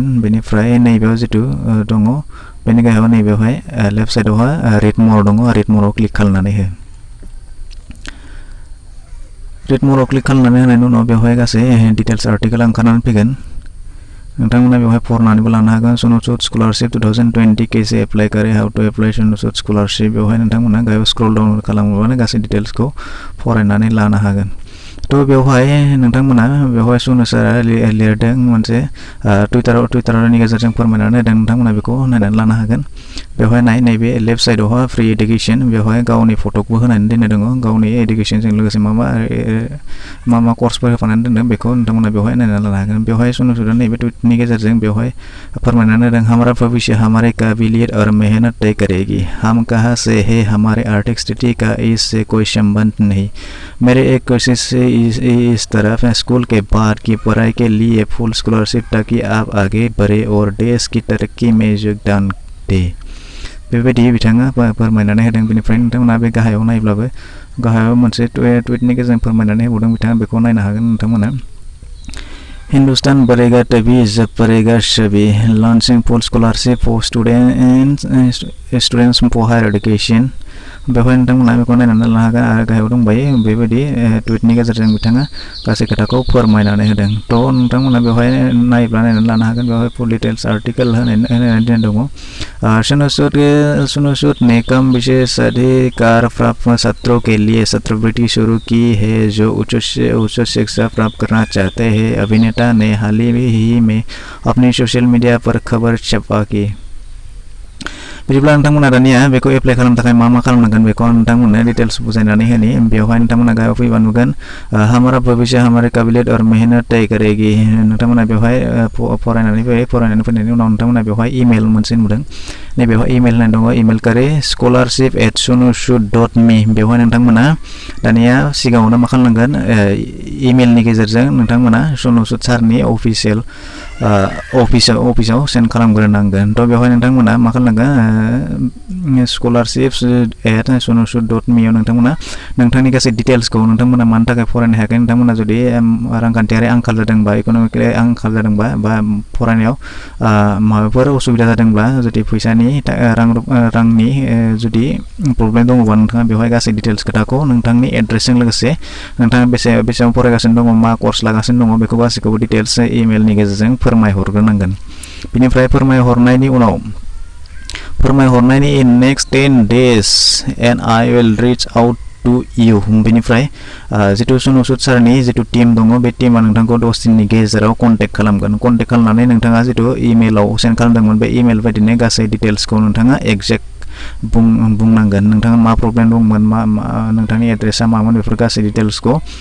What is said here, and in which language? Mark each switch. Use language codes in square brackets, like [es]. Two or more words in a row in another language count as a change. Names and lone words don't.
[brx] बेनिफ्राय नैबेयाव जिथु दङ, बेनि गाहायाव नैबेवहाय लेफ्ट साइडआवहाय [en] read more [brx] दङ, रिड मराव क्लिक खालामनानै हो। रिड मराव क्लिक खालामनानै होनायनि उनाव बेवहाय गासै [en] details article [brx] ओंखारनानै फैगोन। नोंथांमोना बेवहाय फरायनानैबो लानो हागोन। [hi] सन'सुद स्कलारशिप 2020 कैसे एप्लाई करे, [en] how to apply [hi] सन'सुद स्कलारशिप। [brx] बेवहाय नोंथांमोना गाहायाव [en] scroll down [brx] खालामोबानो गासै डिटेल्सखौ फरायनानै लानो हागोन। बेवहाय नोंथांमोना बेवहाय सन'सुदआ लिरदों मोनसे टुइटारनि गेजेरजों फोरमायनानै होदों, नोंथांमोना बेखौ नायनानै लानो हागोन। बेवहाय नैबे लेफ्ट साइडआवहाय [en] free education, [brx] बेवहाय गावनि फट'खौबो होनानै दोननाय दङ। गावनि एडुकेसनजों लोगोसे मा कर्सफोर होफानानै दोनदों बेखौ नोंथांमोना बेवहाय नायनानै लानो हागोन। बेवहाय सन'सुदआ नैबे टुइटनि गेजेरजों बेवहाय फोरमायनानै होदों, [hi] हमारा भविष्य हमारे काबिलियत और मेहनत तय करेगी। हम कहाँ से है, हमारे आर्थिक स्थिति का इससे कोई संबंध नहीं। मेरे एक कोशिश से इस तरफ स्कूल के बाद की पढ़ाई के लिए फुल स्कॉलरशिप ताकि आप आगे बढ़े और देश की तरक्की में योगदान दे। [brx] बेबायदि बिथाङा फोरमायनानै होदों। बेनिफ्राय नोंथांमोना बे गाहायाव नायब्लाबो गाहायाव मोनसे टुइटनि गेजेरजों फोरमायनानै होबावदों, बिथाङा बेखौ नायनो हागोन नोंथांमोना। [hi] हिंदुस्तान बढ़ेगा तभी जब पढ़ेगा सभी, [en] launching full scholarship for students for higher education. [brx] बेवहाय नोंथांमोना बेखौ नायनानै लानो हागोन आरो गाहायाव दंबायो बेबायदि टुइटनि गेजेरजों बिथाङा गासै खोथाखौ फोरमायनानै होदों। नोंथांमोना बेवहाय नायब्ला नायनानै लानो हागोन। बेवहाय [en] full details article [brx] होनानै दोननाय दङ। [hi] सन'सुद ने कम विशेषाधिकार प्राप्त छात्रों के लिए छात्रवृत्ति शुरू की है जो उच्च शिक्षा प्राप्त करना चाहते हैं। अभिनेता ने हाल ही में अपनी सोशल मीडिया पर खबर छपा की। [brx] बिदिब्ला नोंथांमोना दानिया बेखौ एप्लाइ खालामनो थाखाय मा खालामनांगोन बेखौ नोंथांमोननो डिटेल्स बुजायनानै होनि। बेवहाय नोंथांमोना गाहायाव फैबा नुगोन [hi] हमारा भविष्य हमारे काबिलियत और मेहनत तय करेगी। [brx] नोंथांमोना बेवहाय फरायनानै फैनायनि उनाव नोंथांमोना बेवहाय इमेल मोनसे नुदों। नैबेवहाय इमेल होननाय दङ, इमेल करे scholarship@sonusud.me। बेवहाय नोंथांमोना दानिया सिगाङावनो मा खालामनांगोन, इमेलनि गेजेरजों नोंथांमोना सन'सुद सारनि अफिसियेल अफिसाव सेन्ड खालामग्रोनांगोन। बेवहाय नोंथांमोना मा खालामनांगोन, scholarships@sonusud.me आव नोंथांमोना नोंथांनि गासै डिटेल्सखौ, नोंथांमोना मानि थाखाय फरायनो हायाखै, नोंथांमोना जुदि रांखान्थियारि आंखाल जादोंबा, इक'नमिकेलि आंखाल जादोंबा, बा फरायनायाव माबाफोर उसुबिदा जादोंब्ला, जुदि फैसानि रांनि जुदि प्रब्लेम दङबा, नोंथाङा बेवहाय गासै डिटेल्स खोथाखौ नोंथांनि एड्रेसजों लोगोसे नोंथाङा बेसेबां फरायगासिनो दङ, मा कर्स लागासिनो दङ, बेखौ गासैखौबो डिटेल्स इमेलनि गेजेरजों फोरमायहरग्रोनांगोन। बिनिफ्राय फोरमायहरनायनि उनाव [en] in next 10 days and I will reach out to you [brx] बेनिफ्राय जितु सुनुसुद सारनि जितु टीम दङ बे टीमा नोंथांखौ 10 दिननि गेजेराव कन्टेक्ट खालामनानै नोंथाङा जितु इमेलाव सेन्ड खालामदोंमोन बे इमेल बायदिनो गासै डिटेल्सखौ नोंथाङा एग्जेक्ट बुंनांगोन नोंथाङा मा प्रब्लेम दंमोन मा नोंथांनि एड्रेसा मामोन बेफोर गासै डिटेल्सखौ